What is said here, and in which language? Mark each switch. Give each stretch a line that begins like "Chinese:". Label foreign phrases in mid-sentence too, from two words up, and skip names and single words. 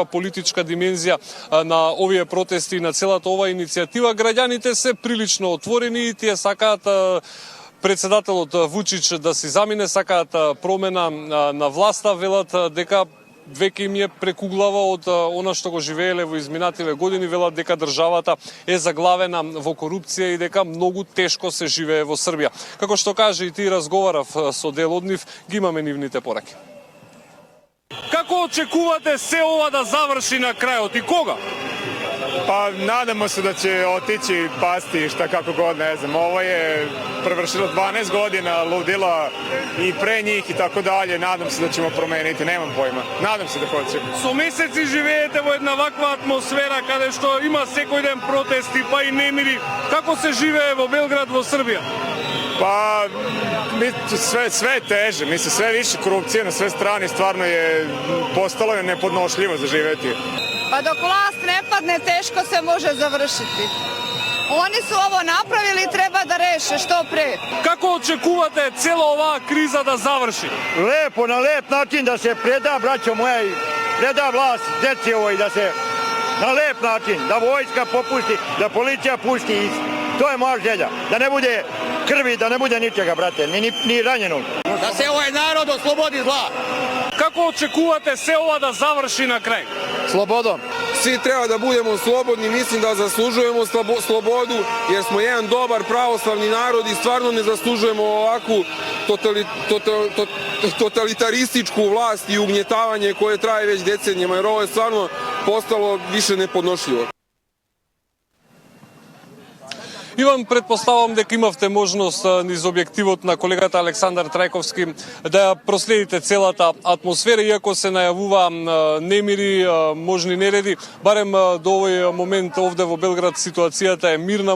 Macedonian: политичка димензија на овие протести и на целата ова иницијатива, граѓаните се прилично отворени и тие сакаат председателот Вучич да си замине, сакаат промена на власта, велат дека веќе им е прекуглава од она што го живееле во изминативе години, велат дека државата е заглавена во корупција и дека многу тешко се живее во Србија. Како што каже и ти, разговарав со дел од нив, ги имаме нивните пораки. Како очекувате се ова да заврши на крајот и кога?
Serbian: Pa nadamo se da će otići, pasti, šta kako god, ne znam. Ovo je prevršilo 12 godina ludila i pre njih i tako dalje. Nadam se da ćemo promeniti, nemam pojma. Nadam se da hoćemo.
Macedonian: Со месеци живеете во една ваква атмосфера каде што има секој ден протести, па и немири. Како се живее во Белград, во Србија?
Serbian: Pa, sve je teže, mislim, sve više korupcije na sve strane, stvarno je postalo je nepodnošljivo za živeti. Pa dok vlast ne padne, teško se može završiti. Oni su ovo napravili i treba da reše što pre.
Macedonian: Како очекувате цела оваа криза да заврши?
Serbian: Lepo, na lep način da se preda, braćo moja, i preda vlast deci ovoj, da se na lep način, da vojska popusti, da policija pusti i to je moja želja. Da ne bude krvi, da ne bude ničega, brate, ni ranjenog. Da se ovaj narod oslobodi zla.
Macedonian: Како очекувате се ова да заврши на крај?
Serbian: Slobodom. Svi treba da budemo slobodni, mislim da zaslužujemo slobodu, jer smo jedan dobar pravoslavni narod i stvarno ne zaslužujemo ovakvu totalitarističku vlast i ugnjetavanje koje traje već decenijama, jer ovo je stvarno postalo više nepodnošljivo.
Macedonian: Иван, предпоставам дека имавте можност низ објективот на колегата Александар Трајковски да ја проследите целата атмосфера, иако се најавува немири, можни нереди. Барем до овој момент овде во Белград ситуацијата е мирна.